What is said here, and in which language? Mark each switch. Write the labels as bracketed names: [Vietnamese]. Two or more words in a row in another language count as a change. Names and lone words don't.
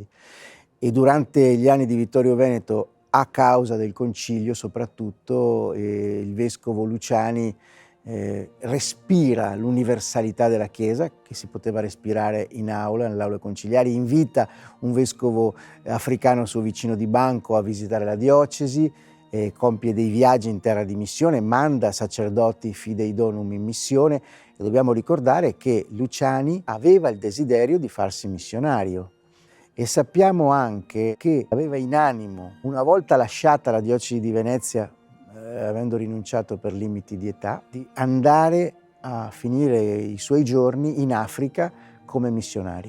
[Italian] E durante gli anni di Vittorio Veneto, a causa del Concilio soprattutto, il vescovo Luciani respira l'universalità della Chiesa, che si poteva respirare in aula, nelle aule conciliari, invita un vescovo africano suo vicino di banco a visitare la diocesi, compie dei viaggi in terra di missione, manda sacerdoti [Latin] fidei donum [Italian] in missione, e dobbiamo ricordare che Luciani aveva il desiderio di farsi missionario. E sappiamo anche che aveva in animo, una volta lasciata la diocesi di Venezia, avendo rinunciato per limiti di età, di andare a finire i suoi giorni in Africa come missionario.